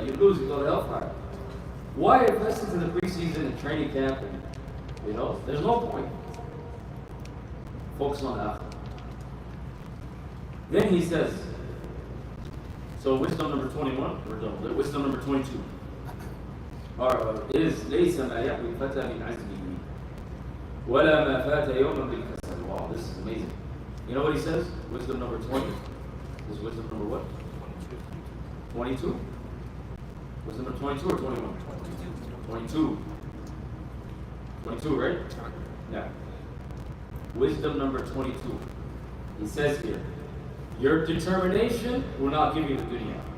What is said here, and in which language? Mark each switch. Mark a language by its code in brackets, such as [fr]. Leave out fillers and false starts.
[en] You lose, you go to hellfire. Why invest into the preseason and training camp? And, there's no point. Focus on the akhirah. Then he says, so wisdom number 21, we're done. Wisdom number 22. [ar] Is ليس ما يحوي الفتى من عزمه ولا ما فات يوما بالكسل. [en] Wow, this is amazing. You know what he says? Wisdom number 20. This is wisdom number what? 22? Wisdom number 22 or 21? 22. 22, right? Yeah. Wisdom number 22. He says here, your determination will not give you the dunya.